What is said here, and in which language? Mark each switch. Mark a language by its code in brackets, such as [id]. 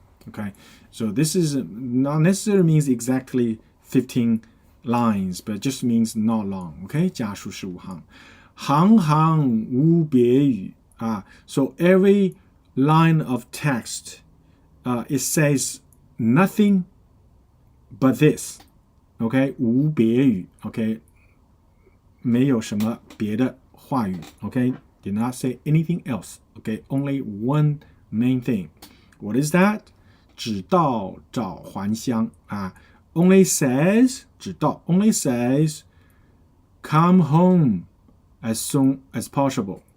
[en] Okay, so this is not necessarily means exactly 15 lines, but it just means not long. [zh] Okay, 家书15行.行行无别语. [en] So every line of text, it says nothing but this. [zh] Okay, 无别语. Okay, 没有什么别的话语. [en] Okay, did not say anything else. Okay, only one main thing. What is that? [zh] 只道找还乡. [en] Only says 只道 only says come home as soon as possible.